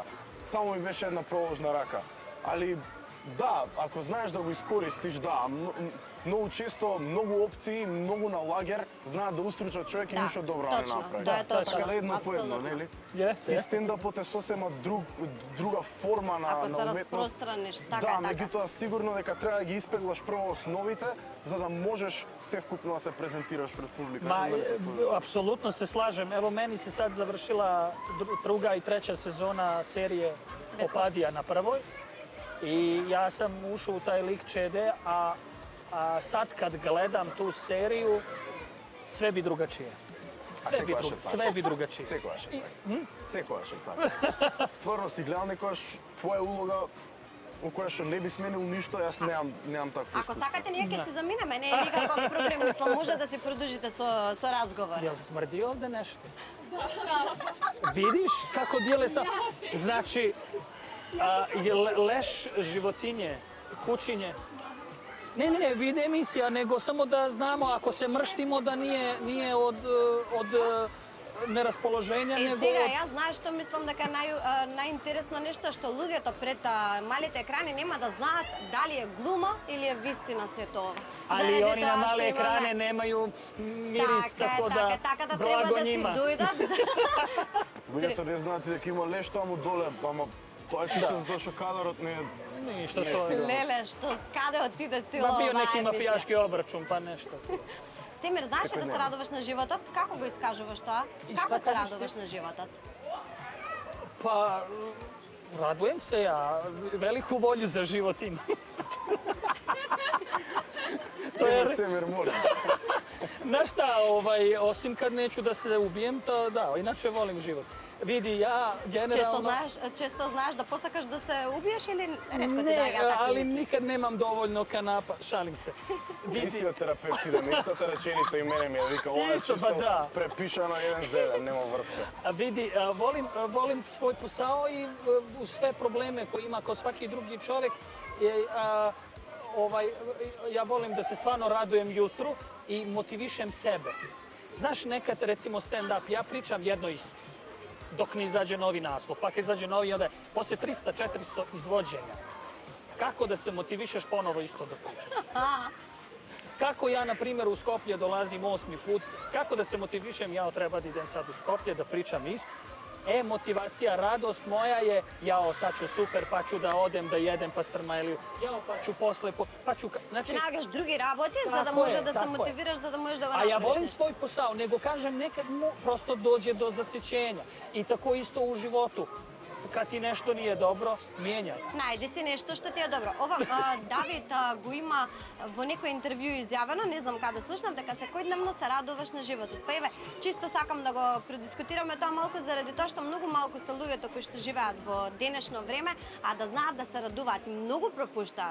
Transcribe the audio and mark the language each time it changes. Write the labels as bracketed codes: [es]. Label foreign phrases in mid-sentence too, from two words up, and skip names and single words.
[mk] Само ми беше една проложна рака. Али да, ако знаеш да го искористиш, да, многу често, многу опции, многу на лагер знаат да устручат човек и ништо добро не направи. Да, точно. Така да едно по едно, нели? [bs] Jeste, [mk] И [bs] jeste. [mk] стендапот е сосема друга форма на Ако се уметност. распространиш, така Да, е така. меѓутоа сигурно дека треба да ги испеглаш прво основите, за да можеш севкупно да се презентираш пред публика. [bs] Ma, [mk] Дали се споделува? [bs] apsolutno se slažem. Evo, meni se sad završila druga i treća sezona serije Opadija na prvoj. I ja sam ušao u taj lik Čede, a sad kad gledam tu seriju, sve bi drugačije. Sve bi drugačije. [mk] Секогаш е така. Секогаш е така. Стварно си гледал некојаш твоја улога у која што не би сменил ништо, јас немам такво. Ако сакате, ние ќе се заминеме, не е никаков проблем. Мислам, може да се продолжите со разговор. [bs] Jel smrdi ovde nešto? Vidiš kako dijele sa... Znači, je leš životinje, kućinje. Ne, vidi emisija, nego samo da znamo ako se mrštimo da nije od neraspoloženja, [mk] Е, [bs] nego [mk] сега, [bs] od... [mk] јас знаеш што мислам дека најинтересно нешто што луѓето пред малите екрани нема да знаат дали е глума или е вистина се тоа. [bs] Ali oni na male ekrane nemaju miris, tako da [mk] треба [bs] blago [mk] да си [bs] njima. [mk] дојдат. Луѓето не знаат и дека има леш таму доле, ама тоа е чисто затоа што кадарот не е. [bs] Ništa to je. [mk] Леле, што каде отиде цела [bs] Ma bio [mk] оваа [bs] neki [mk] емисија? [bs] mafijaški obračun, pa nešto. [mk] Семир, знаеш ли да се радуваш на животот? Како го искажуваш тоа? И Како шта се кажеш радуваш на животот? [bs] Pa, radujem se ja, veliku volju za život imam. To je, [mk] Семир може. [bs] znaš šta, osim kad neću da se ubijem, to da, inače volim život. Vidi, ja generalno... Često znaš da posakаш da se ubiješ ili retko ti Ne, dođe takve ali misli? nikad nemam dovoljno kanapa, šalim se. Vidi, [mk] Истиот терапевт иде, истата реченица и мене ми е вика, ова е Исто, чисто па да. препишано еден за еден, нема врска. [bs] vidi, volim svoj posao i uz sve probleme koje ima kao svaki drugi čovjek, ja volim da se stvarno radujem jutru i motivišem sebe. Znaš, nekad recimo stand-up, ja pričam jedno isto, dok ne izađe novi naslov, pa kad izađe novi, onda poslije 300-400 izvođenja. Kako da se motivišeš ponovo isto da pričaš? Kako ja, na primjer, u Skoplje dolazim 8. put, kako da se motivišem, ja treba da idem sad u Skoplje, da pričam isto. Motivacija, radost moja je, jao, sad ću super, pa ću da odem da jedem pastrmajeliju, jao, pa ću posle, pa ću... Znači, [mk] Си најдеш други работи за да [bs] Тако [mk] може е, да се [bs] тако е. [mk] мотивираш, за да можеш да го [bs] A ja [mk] направиш [bs] volim [mk] нешто. [bs] svoj posao, nego kažem nekad prosto dođe do zasjećenja. I tako isto u životu. Kad ti nešto nije dobro, mijenjaj. [mk] Најди си нешто што ти е добро. Ова Давид го има во некој интервју изјавено, не знам каде слушнав, дека секојдневно се радуваш на животот. Па еве, чисто сакам да го предискутираме тоа малку заради тоа што многу малку се луѓето кои што живеат во денешно време, а да знаат да се радуваат и многу пропуштаат.